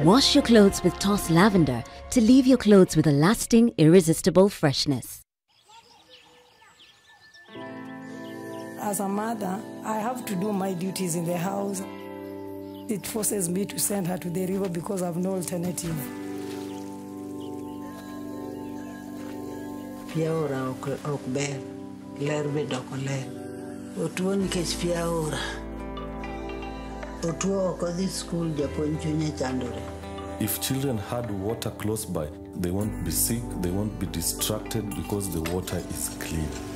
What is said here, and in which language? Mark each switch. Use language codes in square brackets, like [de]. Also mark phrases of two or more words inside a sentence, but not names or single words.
[en] Wash your clothes with Toss Lavender to leave your clothes with a lasting, irresistible freshness. As a mother, I have to do my duties in the house. It forces me to send her to the river because I have no alternative. [luo] Piaora ok ber, ler bedo ok ler. Otuo nikech piaora. Otuo ok odhi skul, japuonj chunye chandore. [en] If children had water close by, they won't be sick, they won't be distracted because the water is clean.